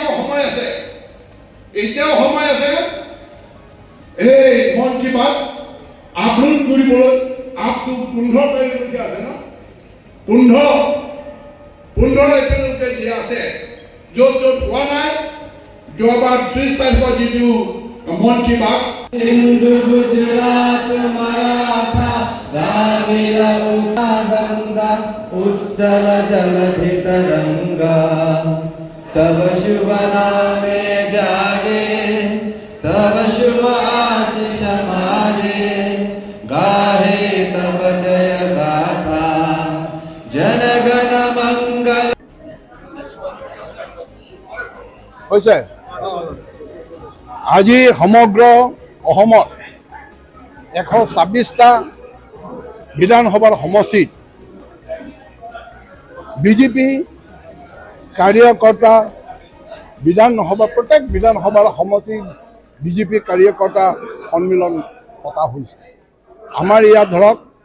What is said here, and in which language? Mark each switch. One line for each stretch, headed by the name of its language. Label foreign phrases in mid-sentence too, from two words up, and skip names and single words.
Assamese: এতিয়াও সময় আছে এই মন কি বাত আপলোড কৰিবলৈ আপটো 15 তাৰিখলৈকে আছে ন 15 তাৰিখলৈকে দিয়া আছে য'ত হোৱা নাই যোৱাবাৰ 30 তাৰিখৰ যিটো মন কি বাত
Bangla: হিন্দু গুজরাট মারাঠা দ্রাবিড় গঙ্গা উৎসল জলধি তরঙ্গা তব শুভ নামে জাগে তব শুভ আশিস মাগে গাহে তব জয় গাথা জনগণ মঙ্গল
Assamese: হৈছে আজি সমগ্ৰ অসমত 126টা বিধানসভাৰ সমষ্টিত বিজেপি কাৰ্যকৰ্তা প্ৰত্যেক বিধানসভাৰ সমষ্টিত বিজেপি কাৰ্যকৰ্তা সন্মিলন পতা হৈছে আমাৰ ইয়াত ধৰক